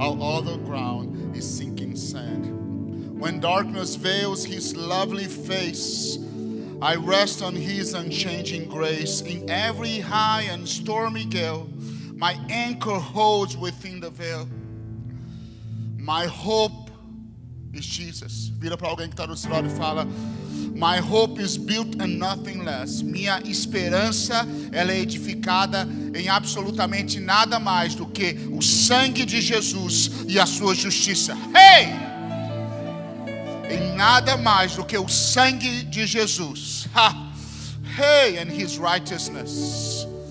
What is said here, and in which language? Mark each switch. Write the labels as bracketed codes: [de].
[en] All other ground is sinking sand. When darkness veils his lovely face, I rest on his unchanging grace. In every high and stormy gale, my anchor holds within the veil. My hope is Jesus. [pt] Vira para alguém que está do seu lado e fala: [en] My hope is built on nothing less. [pt] Minha esperança, ela é edificada em absolutamente nada mais do que o sangue de Jesus e a sua justiça. Hey! Em nada mais do que o sangue de Jesus. Ha! [en] Hey, and his righteousness.